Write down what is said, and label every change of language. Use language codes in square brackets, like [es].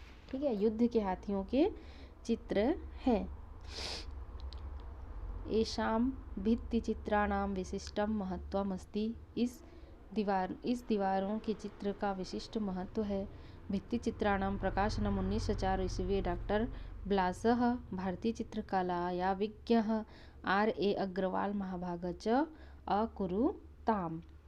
[hi] ठीक है, युद्ध के हाथियों के चित्र हैं। [sa] एषां भित्तिचित्राणां विशिष्टं महत्वम् अस्ति। [hi] इस दीवारों के चित्र का विशिष्ट महत्व है। [sa] भित्तिचित्राणां प्रकाशनम् 1904 ईस्वी डॉक्टर ब्लासः भारतीय चित्रकलाया विज्ञः R.A. अग्रवाल महाभाग च अकुरुताम्।